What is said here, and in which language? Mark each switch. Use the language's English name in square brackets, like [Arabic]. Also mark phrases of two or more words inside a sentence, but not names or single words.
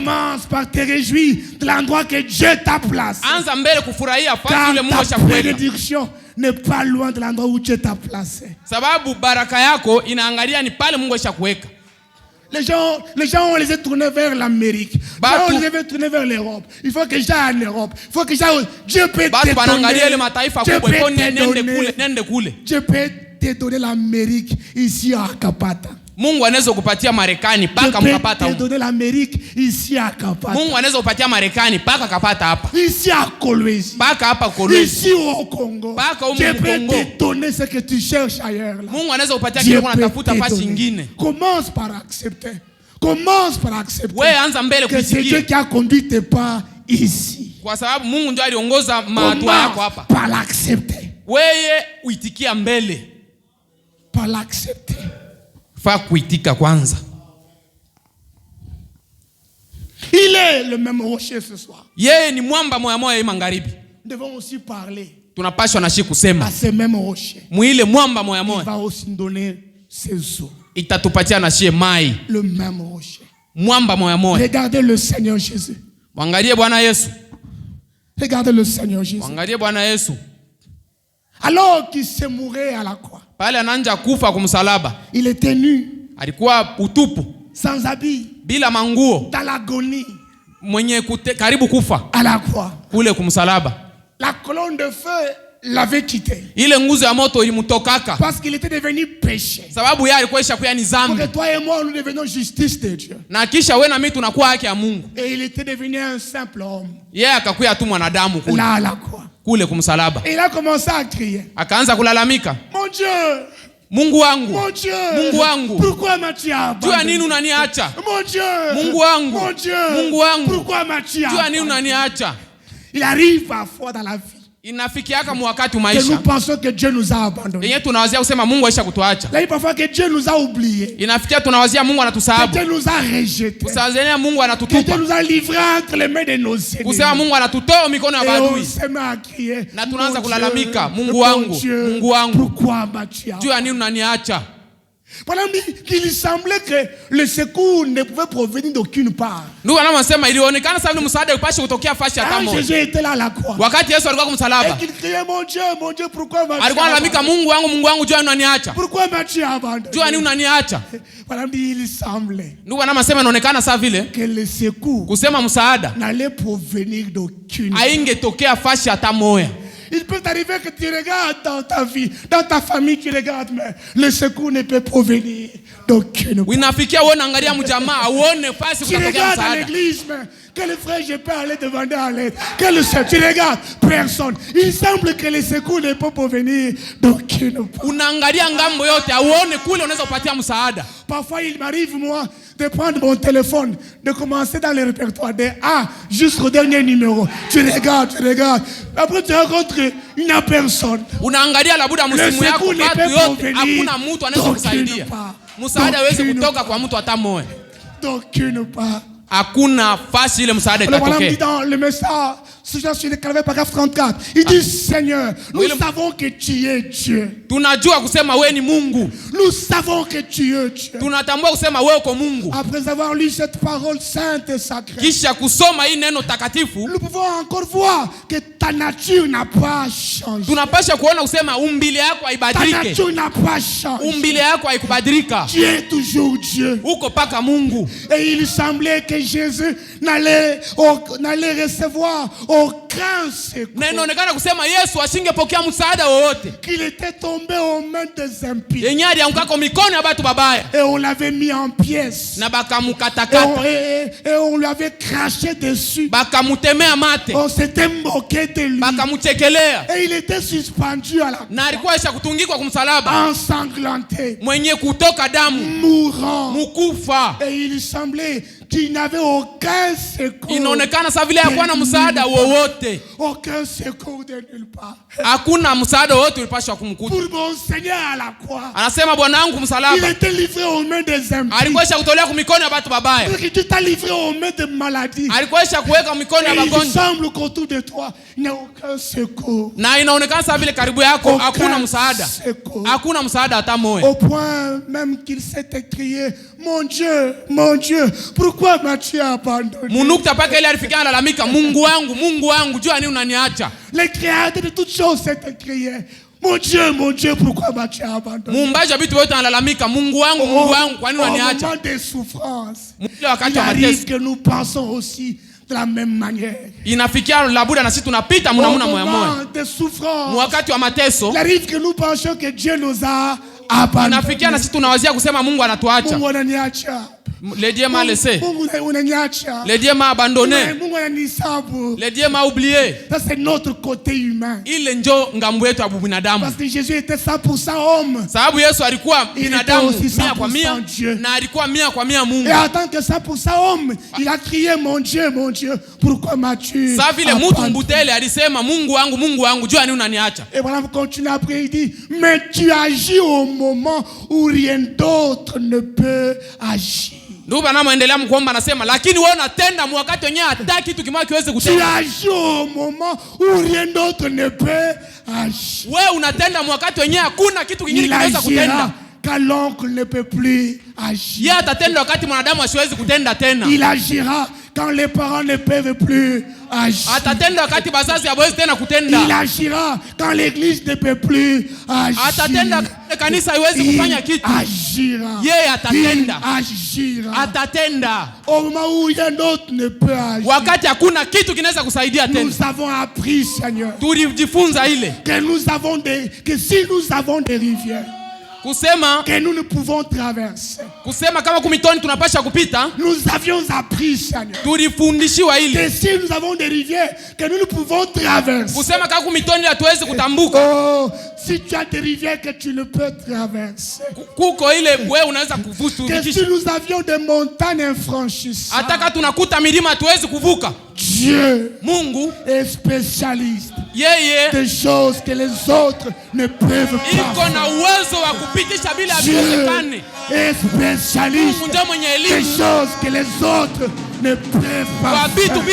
[French] Commence par te réjouir de l'endroit que Dieu t'a placé. [Swahili] Anza mbele kufurahia fasi [French] Car [Swahili] ile Mungu [French] ta [Swahili] aisha kuweka. [French] bénédiction n'est pas loin de l'endroit où Dieu t'a placé. [Swahili] Sababu baraka yako inaangalia ni pale Mungu aisha kuweka. [French] Les gens, on les a tournés vers l'Amérique. Les gens, on les a tournés vers l'Europe. Il faut que j'aille en Europe. Il faut que j'aille. Dieu peut [Swahili] Batu [French] te [Swahili] wanaangalia ile [French] donner. [Swahili] mataifa [French] Dieu [Swahili] kubwa. [French] peut [Swahili] Iko [French] te [Swahili] nende kule. [French] donner. Dieu peut te donner l'Amérique ici à Kapata. [Swahili] Mungu anaweza kupatia Marekani [French] Dieu [Swahili] paka [French] peut [Swahili] mkapata [French] te [Swahili] huko. [French] donner l'Amérique ici à Kapata. [Swahili] Mungu anaweza kupatia Marekani paka kapata hapa. [French] Ici à Kolwezi. [Swahili] Paka hapa Kolwezi. [French] Ici au Congo. [Swahili] Paka humu [French] Dieu peut [Swahili] Congo. [French] te donner ce que tu cherches ailleurs. Là. [Swahili] Mungu anaweza kupatia [French] Dieu [Swahili] kile [French] peut [Swahili] unatafuta [French] te [Swahili] fasi [French] donner. [Swahili] nyingine. [French] Commence par accepter. Commence par accepter [Swahili] Wewe anza mbele [French] que c'est Dieu [Swahili] kusikia. [French] qui a conduit tes pas ici. [Swahili] Kwa sababu Mungu ndiye aliongoza mahatua yako hapa. [French] Commence par l'accepter. [Swahili] Wewe uitikia mbele. [French] Par l'accepter. [Swahili] Fa kuitika kwanza. [French] Il est le même rocher ce soir. [Swahili] Yeye ni mwamba moya moya magharibi. [French] Nous devons aussi parler [Swahili] Tunapashwa na shi kusema. [French] à ce même rocher. [Swahili] Mwile mwamba moya [French] Il [Swahili] moya [French] va aussi nous donner ses eaux. [Swahili] itatupatia na shie mai. [French] Le même rocher. [Swahili] Mwamba moya moya. [French] Regardez le Seigneur Jésus. [Swahili] Wangalie Bwana Yesu. [French] Regardez le Seigneur Jésus. [Swahili] Wangalie Bwana Yesu. [French] Alors qu'il se mourait à la croix, [Swahili] Pale ananja kufa kumsalaba. [French] il était nu, [Swahili] Alikuwa utupu, [French] sans habit, [Swahili] bila manguo, [French] dans l'agonie, [Swahili] mwenye karibu kufa [French] à la croix. [Swahili] kule kumsalaba. [French] La colonne de feu l'avait quitté [Swahili] Ile nguzo ya moto ilimtokaka [French] parce qu'il était devenu péché. [Swahili] sababu yeye alikuwa ishakuwa ni [French] Pour [Swahili] zambi. [French] que toi et moi, nous devenions justice de Dieu. [Swahili] Na kisha wewe na mimi tunakuwa haki ya Mungu. [French] Et il était devenu un simple homme, [Swahili] Yeye akakuwa tu mwanadamu kule [French] là à la croix. [Swahili] kule kumsalaba. [French] Et il a commencé à crier, [Swahili] Akaanza kulalamika, [French] mon Dieu, [Swahili] Mungu wangu, [French] mon Dieu, [Swahili] Mungu wangu, [French] pourquoi m'as-tu [Swahili] jua nini [French] abandonné? [Swahili] unaniacha? [French] Mon Dieu, [Swahili] Mungu wangu, [French] mon Dieu, [Swahili] Mungu wangu, [French] pourquoi m'as-tu [Swahili] jua nini [French] abandonné? [Swahili] unaniacha? [French] Il arrive parfois dans la vie [Swahili] Inafikiaka mwakati [French] que nous [Swahili] maisha [French] pensons que Dieu nous a abandonnés. [Swahili] yenye tunawazia kusema Mungu aisha kutuacha. [French] Il arrive parfois que Dieu nous a oubliés, [Swahili] Inafikia tunawazia Mungu [French] que [Swahili] anatusahau. [French] Dieu nous a rejetés, [Swahili] Kusazania Mungu [French] que Dieu [Swahili] anatutupa. [French] nous a livrés entre les mains de nos ennemis. [Swahili] Kusema Mungu anatutoa mikono ya [French] Et on [Swahili] maadui. [French] se met à crier, [Swahili] Na tunaanza [French] mon [Swahili] kulalamika, [French] Dieu, [Swahili] Mungu wangu, [French] mon Dieu, [Swahili] Mungu wangu, [French] pourquoi m'as-tu abandonné? [Swahili] jua nini unaniacha? [French] Pendant qu'il semblait que le secours ne pouvait provenir d'aucune part. [Swahili] Ndugu anasema ilionekana sababu msaada upashi kutokea fasi hata [French] Quand [Swahili] moja. [French] Jésus était là à la croix, [Swahili] Wakati Yesu alikuwa [French] et [Swahili] kumsalaba, [French] qu'il criait, mon Dieu, pourquoi m'as-tu [Swahili] alikuwa analalamika, [French] abandonné? [Swahili] Mungu wangu, jua nini unaniacha? [French] Pourquoi m'as-tu [Swahili] Jua [French] abandonné? [Swahili] nini unaniacha? [French] Pendant il semblait [Swahili] Ndugu anasema inaonekana sawa vile [French] que le secours [Swahili] kusema msaada [French] n'allait provenir d'aucune part. [Swahili] aingetokea fasi hata moja. [French] Il peut arriver que tu regardes dans ta vie, dans ta famille, tu regardes, mais le secours ne peut provenir d'aucune part. [Swahili] Inafikia uone angalia mjamaa uone fasi [French] Tu [Swahili] kutokea [French] regardes à [Swahili] msaada. [French] l'église, mais quel frère je peux aller demander à l'aide? Quel seul? Tu regardes, personne. Il semble que les secours ne peuvent pas venir d'aucune part. [Swahili] Unaangalia ngambo yote auone kule unaweza kupatia msaada. [French] Parfois, il m'arrive, moi, de prendre mon téléphone, de commencer dans le répertoire des A jusqu'au dernier numéro. Tu regardes. Après, tu rencontres, il n'y a personne. [Swahili] Unaangalia labuda msimu yako watu yote hakuna mtu anaweza kusaidia. Msaada hawezi kutoka kwa mtu hata mmoja. [French] D'aucune part. [Swahili] Hakuna fasi ile msaada [French] Voilà, dit [Swahili] itatokea. [French] dans le message, sur le Calvaire, paragraphe 34, il dit Seigneur, nous savons que tu es Dieu. [Swahili] Tunajua kusema wewe ni Mungu. [French] Nous savons que tu es Dieu. [Swahili] Tunatambua kusema wewe uko Mungu. [French] Après avoir lu cette parole sainte et sacrée, [Swahili] Kisha kusoma hii neno takatifu, [French] nous pouvons encore voir que ta nature n'a pas changé. [Swahili] tunapasha kuona kusema umbile yako [French] Ta [Swahili] haibadilike. [French] nature n'a pas changé. [Swahili] Umbile yako haikubadilika. [French] Tu es toujours Dieu. [Swahili] Uko paka Mungu. [French] Et il semblait que Jésus n'allait recevoir aucun secours. [Swahili] Na inaonekana kusema Yesu asingepokea msaada wowote. [French] Qu'il était tombé aux mains des impies. [Swahili] Yenye alianguka kwa mikono ya watu babaya. [French] Et on l'avait mis en pièces. [Swahili] Na bakamukatakata. [French] Et on lui avait craché dessus. [Swahili] Bakamutemea mate. [French] On s'était moqué de lui. [Swahili] Bakamuchekelea. [French] Et il était suspendu à la [Swahili] Na alikuwa isha kutungikwa kumsalaba. [French] ensanglanté, [Swahili] Mwenye kutoka damu. [French] mourant. [Swahili] Mukufa. [French] Et il semblait qu'il n'avait aucun secours. [Swahili] Inaonekana sa vile hakuwa na msaada wowote. [French] Aucun secours de nulle part. [Swahili] Hakuna msaada wowote ulipaswa kumkuta. [French] Pour mon Seigneur à la croix, [Swahili] Anasema Bwana wangu [French] il [Swahili] msalaba. [French] était livré aux mains des impies. [Swahili] Alikuwa isha kutolewa kwa mikono ya watu babaya. [French] Que tu t'as livré aux mains des maladies. [Swahili] Alikuwa isha kuweka mikono ya [French] Et il [Swahili] magonjwa. [French] semble qu'autour de toi, il n'y a aucun secours. [Swahili] Na inaonekana sa vile karibu yako hakuna [French] Aucun [Swahili] msaada. [French] secours. [Swahili] Hakuna msaada hata mmoja. [French] Au point même qu'il s'est écrié, mon Dieu, pourquoi m'as-tu abandonné? [Swahili] Munukta paka ile alifikia alalamika, Mungu wangu, jua nini unaniacha? [French] Le créateur de toutes choses s'est écrié, mon Dieu, pourquoi m'as-tu abandonné? [Swahili] Muumbaji wa vitu vyote analalamika, Mungu wangu, kwa nini [French] Au [Swahili] unaniacha? [French] moment des souffrances, [Swahili] Ile wakati [French] il [Swahili] wa [French] arrive [Swahili] mateso [French] que nous pensons aussi de la même manière. [Swahili] inafikia labuda na sisi tunapita [French] Au [Swahili] moya moya. [French] moment des souffrances, [Swahili] Wakati wa mateso [French] il arrive que nous pensions que Dieu nous a abandonnés. [Swahili] inafikia na sisi tunawazia kusema Mungu anatuacha. Mungu ananiacha. [French] Le Dieu m'a laissé. [Swahili] Mungu unaniacha. [French] Le Dieu m'a abandonné. [Swahili] Mungu ananisabu. [French] Le Dieu m'a oublié. Ça c'est notre côté humain. [Swahili] Ile njo ngambo yetu ya binadamu. [French] Parce que Jésus était 100% homme. [Swahili] Sababu Yesu alikuwa binadamu [French] Il était aussi [Swahili] 100% [French] 100% Dieu. [Swahili] na alikuwa 100% Mungu. [French] Et en tant que 100% homme, il a crié, mon Dieu, pourquoi m'as-tu [Swahili] Sa vile mtu [French] abandonné? [Swahili] mbutele alisema Mungu wangu, jua nini unaniacha? [French] Et voilà, vous continuez après, il dit, mais tu agis au moment où rien d'autre ne peut agir. [Swahili] Ndio bana muendelea mkuomba anasema lakini wewe unatenda wakati wenyewe hata kitu kimoja kiweze [French] Tu [Swahili] kutenda. [French] agis au moment où rien d'autre ne peut agir. [Swahili] Wewe unatenda wakati wenyewe hakuna kitu kingine [French] Il [Swahili] kinaweza [French] agira [Swahili] kutenda. [French] quand l'oncle ne peut plus agir. [Swahili] Yeye atatenda wakati mwanadamu asiwezi kutenda tena. [French] Il agira quand les parents ne peuvent plus agir. [Swahili] Atatenda wakati bazazi hawezi tena [French] Il [Swahili] kutenda. [French] agira quand l'église ne peut plus agir. [Swahili] Atatenda wakati kanisa haiwezi kufanya kitu. [French] Agira. [Swahili] Yeye atatenda. [French] Il agira. [Swahili] Atatenda [French] Au moment où rien d'autre ne peut agir. [Swahili] wakati hakuna kitu kinaweza kusaidia tena. [French] Nous avons appris, Seigneur, [Swahili] Tulijifunza ile [French] que si nous avons des rivières [Swahili] kusema [French] que nous ne pouvons traverser, [Swahili] kama kumitoni tunapasha kupita. [French] nous avions appris, Seigneur, [Swahili] Tulifundishiwa ile [French] que si nous avons des rivières que nous ne pouvons traverser. [Swahili] kusema kama kumitoni hatuwezi kutambuka. [French] Oh, si tu as des rivières que tu ne peux traverser. [Swahili] Kuko ile wewe unaweza [French] Que [Swahili] kuvuka. [French] si nous avions des montagnes infranchissables. [Swahili] Ataka tunakuta milima hatuwezi kuvuka. [French] Dieu [Swahili] Mungu [French] est spécialiste [Swahili] yeye [French] des choses que les autres ne peuvent [Swahili] iko [French] pas. [Swahili] na uwezo wa kupitisha bila [French] Dieu [Swahili] viwezekane. [French] est spécialiste [Swahili] Mungu ndio mwenye [French] des [Swahili] elimu [French] choses que les autres ne peuvent [Swahili] kwa [French] pas [Swahili] vitu [French] faire.